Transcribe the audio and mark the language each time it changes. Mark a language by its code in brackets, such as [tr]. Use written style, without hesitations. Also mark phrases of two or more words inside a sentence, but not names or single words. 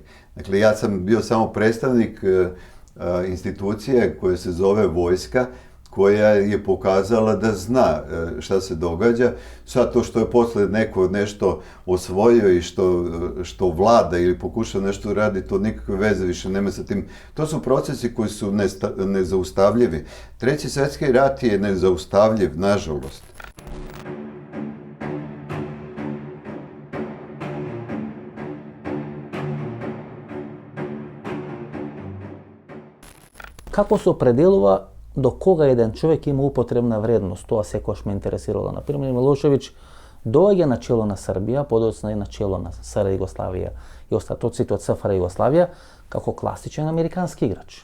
[sr] Dakle, ja sam bio samo predstavnik institucije koja se zove vojska, koja je pokazala da zna šta se događa. Sad to što je posle neko nešto osvojio i što vlada ili pokuša nešto radi, to nikakve veze više nema sa tim. To su procesi koji su nezaustavljivi. Treći svjetski rat je nezaustavljiv, nažalost. [mk] Како се определува до кога еден човек има употребна вредност? Тоа секогаш ме интересирало. Например, Милошевиќ доаѓа на чело на Србија, подоцна и на чело на СР Југославија и остатоците од СФР Југославија како класичен американски играч.